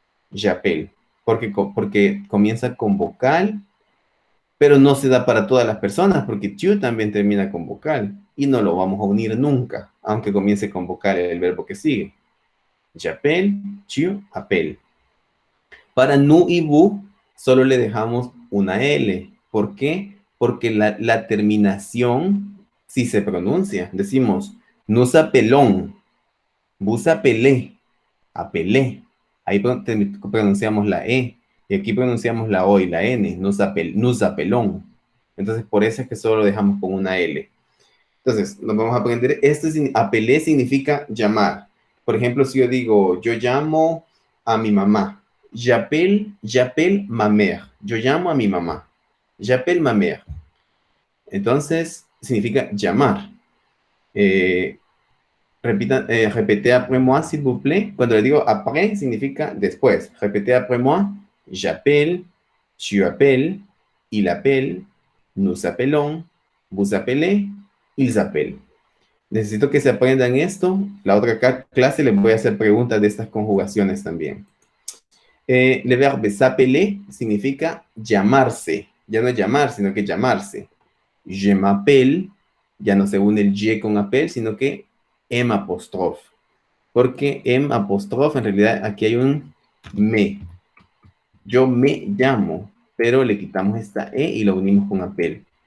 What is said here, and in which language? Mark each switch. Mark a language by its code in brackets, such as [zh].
[fr] J'appelle, [es] porque comienza con vocal, pero no se da para todas las personas, porque tu también termina con vocal, y no lo vamos a unir nunca, aunque comience con vocal el verbo que sigue. [fr] J'appelle, tu appelles. [es] Para nous y vous, solo le dejamos una L. ¿Por qué? Porque la terminación sí se pronuncia. Decimos, [fr] nous appelons, vous appelez, appelez. [es] Ahí pronunciamos la E. Y aquí pronunciamos la O y la N, [fr] nous appelons. [es] Entonces, por eso es que solo lo dejamos con una L. Entonces, nos vamos a aprender, appeler significa llamar. Por ejemplo, si yo digo, yo llamo a mi mamá. [fr] J'appelle ma mère. [es] Yo llamo a mi mamá. [fr] J'appelle ma mère. [es] Entonces, significa llamar. [fr] Répétez après moi, s'il vous plaît. [es] Cuando le digo après, significa después. [fr] Répétez après moi. J'appelle, tu appelles, il appelle, nous appelons, vous appelez, ils appellent. [es] Necesito que se aprendan esto. La otra clase les voy a hacer preguntas de estas conjugaciones también. [fr] Le verbe s'appeler [es] significa llamarse. Ya no es llamar, sino que llamarse. [fr] Je m'appelle, [es] ya no se une el je con appel, sino que M apóstrofe. Porque M apóstrofe, en realidad aquí hay un me. Yo me llamo, pero le quitamos esta E y lo unimos con appel.